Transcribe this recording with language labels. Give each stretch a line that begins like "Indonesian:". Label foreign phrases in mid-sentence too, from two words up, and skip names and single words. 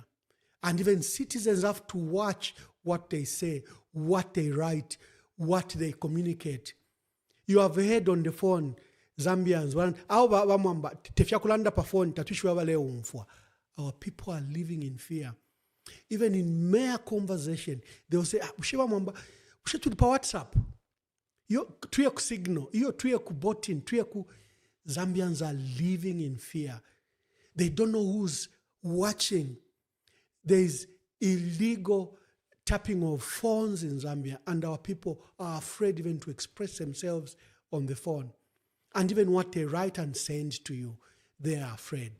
English: And even citizens have to watch what they say, what they write, what they communicate. You have heard on the phone, Zambians, our people are living in fear. Even in mere conversation, they will say,
Bemba: ushe tulipa WhatsApp. Tuye ku signal, tuye ku botin, tuye ku.
English: Zambians are living in fear. They don't know who's watching. There is illegal tapping of phones in Zambia, and our people are afraid even to express themselves on the phone. And even what they write and send to you, they are afraid.